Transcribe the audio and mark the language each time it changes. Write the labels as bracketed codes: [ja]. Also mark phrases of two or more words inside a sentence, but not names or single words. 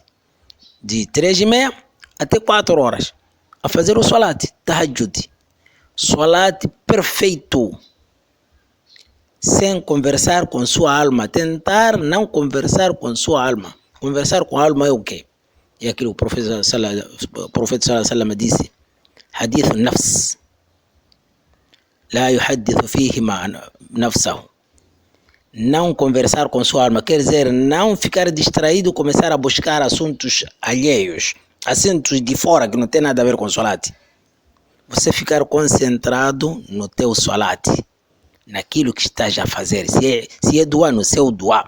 [pt] De 3h30 até 4 horas. A fazer o Salate. Tahajjud. Salate perfeito. Sem conversar com sua alma. Tentar não conversar com sua alma. Conversar com a alma é o quê? É aquilo que o profeta [ar] صلى الله عليه وسلم [pt] disse. [ar] حديث نفس. لا يحدث فيه ما نفسه. [pt] Não conversar com sua alma, quer dizer, não ficar distraído, começar a buscar assuntos alheios, assuntos de fora que não tem nada a ver com o salate. Você ficar concentrado no teu salate, naquilo que estás a fazer, se é dua, no seu dua.